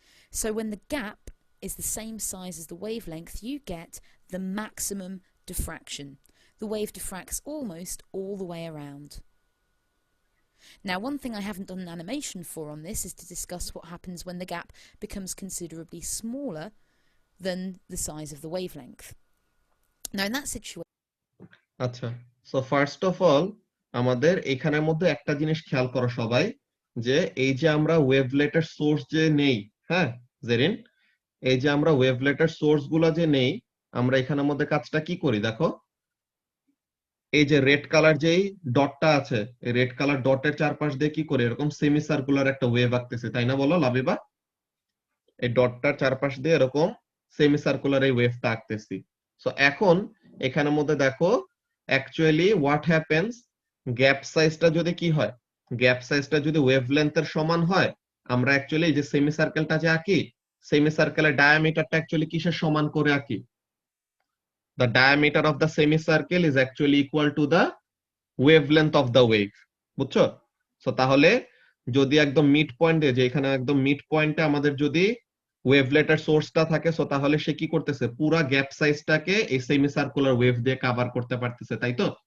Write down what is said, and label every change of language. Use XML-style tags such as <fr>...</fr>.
<en>So when the gap is the same size as the wavelength, you get the maximum diffraction. The wave diffracts almost all the way around. Now, one thing I haven't done an animation for on this is to discuss what happens when the gap becomes considerably smaller than the size of the wavelength. Now, in that situation...</en> <bn>আচ্ছা, so first of all আমাদের এখানের মধ্যে একটা জিনিস খেয়াল করো সবাই, যে এই যে আমরা ওয়েভলেটের সোর্স যে নেই, হ্যাঁ জেরিন, এই যে আমরা ওয়েভলেটের সোর্স গুলা যে নেই, আমরা এখানের মধ্যে কাজটা কি করি দেখো, এই যে রেড কালার যেই ডটটা আছে, এই রেড কালার ডটের চারপাশ দিয়ে কি করে এরকম সেমি সার্কুলার একটা ওয়েভ আঁকতেছে, তাই না বলো লাবিবা? এই ডটটার চারপাশ দিয়ে এরকম সেমি সার্কুলার এই ওয়েভটা আঁকতেছি। সো এখন এখানের মধ্যে দেখো অ্যাকচুয়ালি হোয়াট হ্যাপেন্স, গ্যাপ সাইজটা যদি কি হয়, গ্যাপ সাইজটা যদি ওয়েভলেন্থের সমান হয়, আমরা অ্যাকচুয়ালি এই যে সেমি সার্কেলটা যে আঁকি, সেমি সার্কেলের ডায়ামিটারটা অ্যাকচুয়ালি কিসের সমান করে আঁকি?</bn> <en>The diameter of the semicircle is actually equal to the wavelength of the wave,</en> <bn>বুঝছো? সো তাহলে যদি একদম মিড পয়েন্টে, যে এখানে একদম মিড পয়েন্টে আমাদের যদি ওয়েভলেটের সোর্সটা থাকে, সো তাহলে সে কি করতেছে, পুরা গ্যাপ সাইজটাকে এই সেমি সার্কুলার ওয়েভ দিয়ে কভার করতে পারতেছে, তাই তো?</bn>